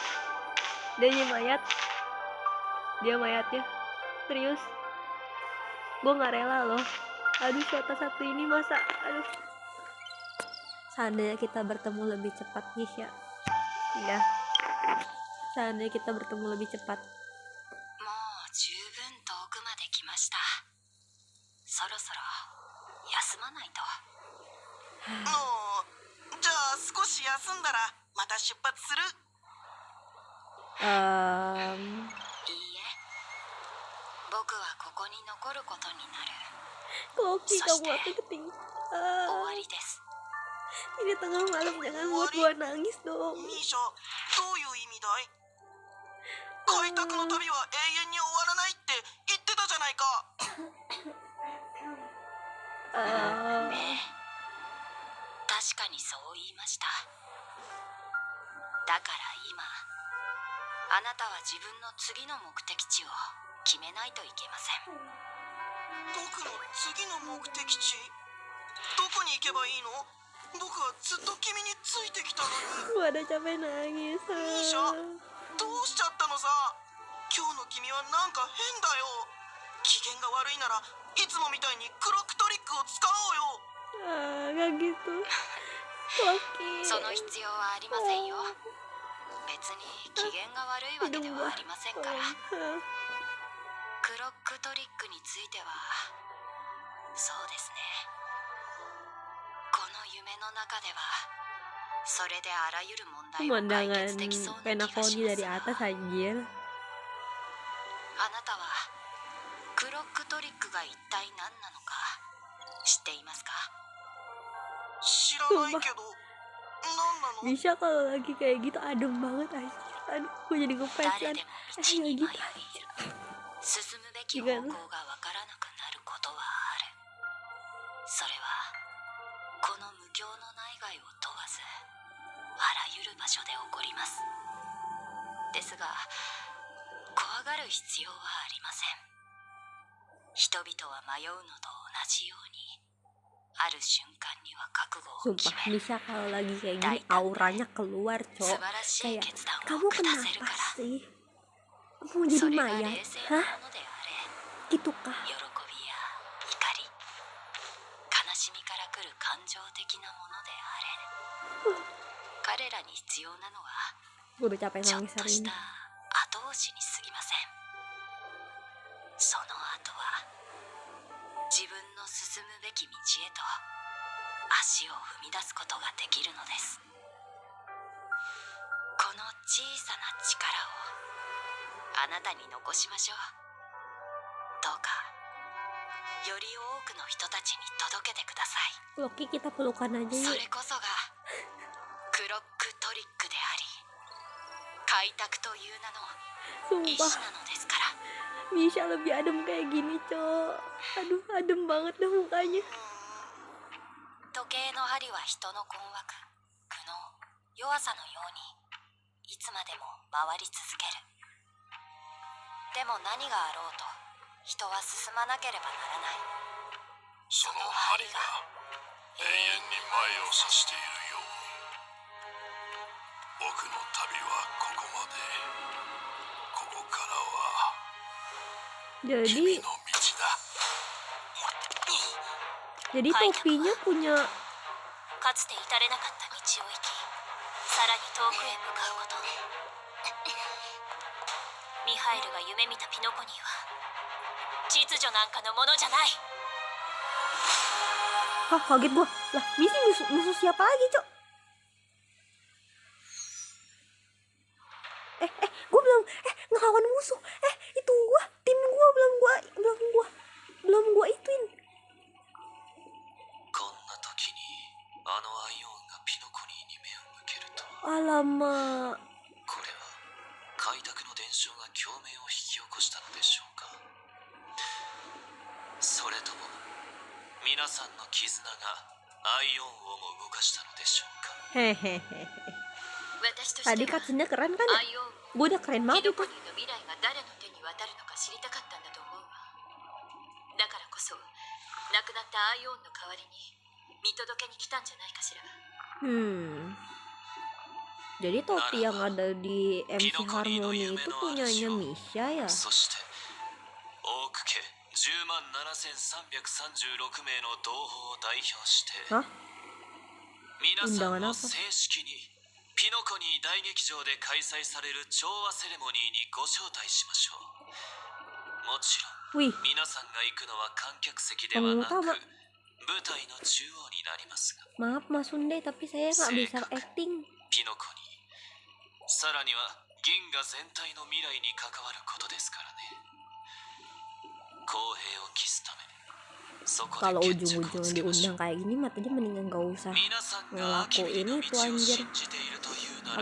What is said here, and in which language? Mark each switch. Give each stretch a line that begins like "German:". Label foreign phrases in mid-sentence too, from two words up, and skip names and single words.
Indonesian: Dia mayat. Dia mayatnya. Serius. Gue nggak rela loh. Aduh, Shota satu ini masa. Aduh. Seandainya kita bertemu lebih cepat, Misha. Iya. Seandainya kita bertemu lebih cepat.
Japanese: もう十分遠くまで来ました。そろそろ休まないと。もうじゃあ少し休んだらまた出発する？いいえ、僕はここに残ることになる。
Indonesian: Koki kamu aku keting.
Japanese: 終わりです。
Indonesian: Ini tengah malam, jangan buat gua nangis dong.
Japanese: ミーシャ、どういう意味だい？開拓の旅は永遠に終わらないって言ってたじゃないか。確かにそう言いました。だから今、あなたは自分の次の目的地を決めないといけません。僕の次の目的地？どこに行けばいいの？僕はずっと君についてきたのに。
Indonesian: Gua ada capek nangis.
Japanese: ミーシャ、どうしちゃったのさ。今日の君はなんか変だよ。機嫌が悪いならいつもみたいにクロックトリックを使おうよ。
Indonesian: Gak gitu. Koki.
Japanese: その必要はありませんよ。別に機嫌が悪いわけではありませんから。クロックトリックについては、そうですね。この夢の中では、それであらゆる問題を解
Indonesian: Pemandangan
Japanese: 決できそうな気がし
Indonesian: Penacony
Japanese: ます
Indonesian: dari
Japanese: が、
Indonesian: atas anjir.
Japanese: あなたはクロックトリックが一体何なのか知っていますか？知らないけど、何なの？
Indonesian: Misha kalau lagi kayak gitu adem banget anjir. Aduh, gue jadi ngefans
Japanese: 誰
Indonesian: kan.
Japanese: でも道に迷い
Indonesian: gitu.
Japanese: 進むべき方向がわからなくなることはある。それはこの無境の内外を問わずあらゆる場所で起こります。ですが怖がる必要はありません。人々は迷うのと同じようにある瞬間には覚悟を決
Indonesian: Sumpah
Japanese: める。
Indonesian: Misha kalau lagi kayak gini auranya keluar,
Japanese: 素
Indonesian: Cok.
Japanese: 晴らしい
Indonesian: Kayak
Japanese: 決断
Indonesian: kamu
Japanese: を下せる
Indonesian: kenapa
Japanese: から。
Indonesian: sih? Mau jadi
Japanese: それが
Indonesian: mayat?
Japanese: 冷静な
Indonesian: Hah?
Japanese: ものであれ、
Indonesian: Gitu kah?
Japanese: 喜びや怒り、悲しみから来る感情的なものであれ、彼らに必要なのは
Indonesian: Gue udah capek
Japanese: ちょっ
Indonesian: nangis
Japanese: と
Indonesian: hari
Japanese: し
Indonesian: ini.
Japanese: た少しに過ぎません。その後は自分の進むべき道へと足を踏み出すことができるのです。この小さな力をあなたに残しましょう。どうかより多くの人たちに届けてください。
Indonesian: Loki kita pelukan aja
Japanese: そ
Indonesian: yuk.
Japanese: れこそがクロックトリックであり開拓という名の意志
Indonesian: Sumpah
Japanese: なのですから。
Indonesian: Misha lebih adem kayak gini, Cok. Aduh, adem banget dah mukanya.
Japanese: 時計の針は人の困惑、苦悩、弱さのようにいつまでも回り続ける。でも何があろうと人は進まなければならない。その針が永遠に前を指しているように、僕の旅はここまで。ここからは君
Indonesian: Jadi
Japanese: の道だ。
Indonesian: jadi topinya punya
Japanese: かつて至れなかった道を行き、さらに遠くへ向かうこと。ミハイルが夢見たピノコニーは秩序なんかのものじゃない。
Indonesian: Hah, kaget gua. Lah, Missy musuh siapa lagi, Cok? Gua belum ngelawan musuh. Itu tim gua belum gua ituin.
Japanese: こんな時にあのアイオンがピノコニーに目を向けると、
Indonesian: Alamak.
Japanese: これは開拓の伝承が共鳴を引き起こしたのでしょうか。それとも皆さんの絆がアイオンをも動かしたのでしょうか。 Hehehe. 私として
Indonesian: Tadi
Japanese: は
Indonesian: cutscene-nya keren kan
Japanese: ア
Indonesian: ya?
Japanese: イオン
Indonesian: Gua udah keren
Japanese: ピ
Indonesian: banget
Japanese: ノコ
Indonesian: itu.
Japanese: ニーの未来が誰の手に渡るのか知りたかったんだと思うわ。だからこそ亡くなったアイオンの代わりに見届けに来たんじゃないかしら。
Indonesian: Jadi topi yang ada di MC Harmony itu punyanya Misha ya?
Japanese: そしてオーク家10万7336名の同胞を代表して
Indonesian: Hah?
Japanese: 皆さん
Indonesian: Undangan
Japanese: を
Indonesian: apa?
Japanese: 正式にピノコニー大劇場で開催される調和セレモニーにご招待しましょう。もちろん
Indonesian: Wih,
Japanese: 皆さんが行くのは観客席ではなく
Indonesian: Kamu
Japanese: 舞
Indonesian: utama.
Japanese: 台の中央になりますが、
Indonesian: Maaf Mas Sunde, tapi saya nggak bisa acting.
Japanese: ピノコニー、さらには銀河全体の未来に関わることですからね。公平を期すため、そこ
Indonesian: Kalau
Japanese: で決着を
Indonesian: ujung-ujungnya
Japanese: つけましょう。
Indonesian: diundang kayak gini mah tadi mendingan gak usah
Japanese: 皆さんがアキミの
Indonesian: ngelakuin
Japanese: 道
Indonesian: itu
Japanese: を
Indonesian: anjir.
Japanese: 信じているというな